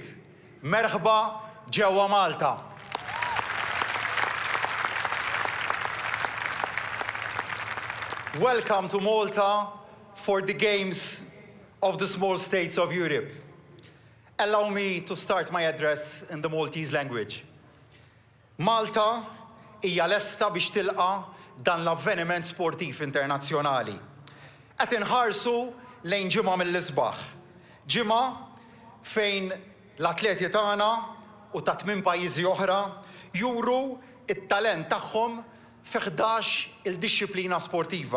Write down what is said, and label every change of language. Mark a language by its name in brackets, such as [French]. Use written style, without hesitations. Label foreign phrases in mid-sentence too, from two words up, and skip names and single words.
[Maltese] Merħba ġewwa Malta. [English] Welcome to Malta for the Games of the Small States of Europe. Allow me to start my address in the Maltese language. [Maltese] Malta hija lesta biex tilqa' dan l-avveniment sportiv internazzjonali. Qed inħarsu lejn ġimgħa mill-isbaħ. Ġimgħa fejn l-atleti tagħna u ta' 8 pajjiżi oħra juru it-talent tagħhom fi 11 il-dixxilpina sportiva.